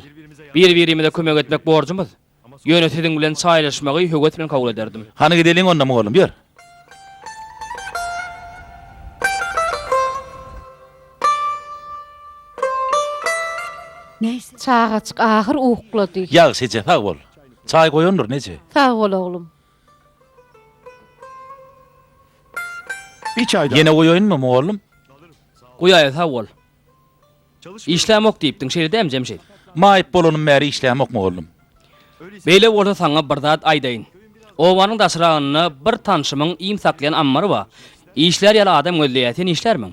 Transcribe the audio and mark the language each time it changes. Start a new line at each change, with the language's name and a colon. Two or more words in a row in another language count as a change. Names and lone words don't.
Turkmen: Bir-birimize kömek etmek borcumuz. Ýöne siziň bilen çaýlaşmagy höwet bilen kabul ederdim. Hany gideliň onda mollum, ýör. Çağaçyk ahyr uklady. Ýagşyça sag bol. Çaý goýandyr neçe? Sağ ol oğlum.
Turkish: Bir çay daha.
Turkmen: Yine goýaýynmy mollum? Guýaýa sag bol. İşlemok diýipdiň şeýle däm Jemşit. Maýyp bolanym märi işlämok mu oğlum? Beýle bolsa saňa bir zat aýdaýyn. Owanyň daşragyny bir tanşymyň iýim saklayan ammary ba. İşler ýaly adam gözleýän işlermiň.